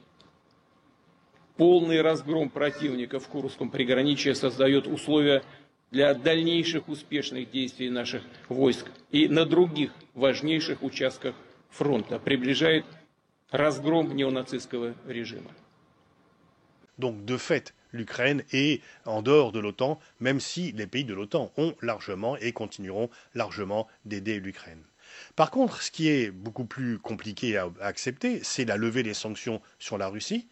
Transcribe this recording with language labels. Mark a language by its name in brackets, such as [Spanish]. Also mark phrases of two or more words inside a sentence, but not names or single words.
[Russian] Полный разгром противника в Курском приграничье создает условия для дальнейших успешных действий наших войск и на других важнейших участках фронта, приближает разгром неонацистского режима. [French] Donc, de fait, l'Ukraine est en dehors de l'OTAN, même si les pays de l'OTAN ont largement et continueront largement d'aider l'Ukraine. Par contre, ce qui est beaucoup plus compliqué à accepter, c'est la levée des sanctions sur la Russie.